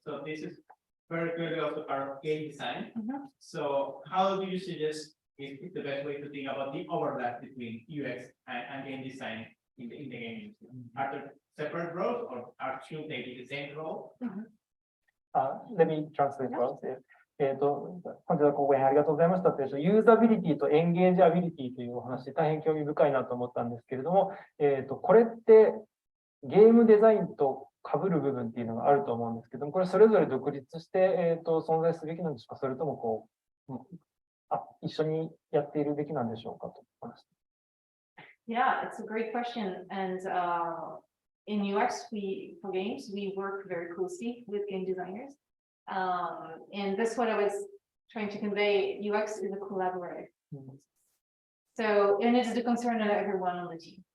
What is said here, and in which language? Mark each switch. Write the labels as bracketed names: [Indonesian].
[English] So this is very clearly also part of game design. So how do you suggest is the best way to think about the overlap between UX and game design in the game industry? Are there separate roles or are two taking the same role? Let me translate once. [Japanese] 本日はご講演ありがとうございましたというユーザビリティとエンゲージアビリティというお話、大変興味深いなと思ったんですけれども、これってゲームデザインと被る部分っていうのがあると思うんですけども、これそれぞれ独立して、存在すべきなんでしょうか、それとも一緒にやっているべきなんでしょうかと話して。 [English] Yeah, it's a great question. And in UX, for games, we work very closely with game designers. And that's what I was trying to convey. UX is a collaborative. So, and it's the concern of everyone on the team.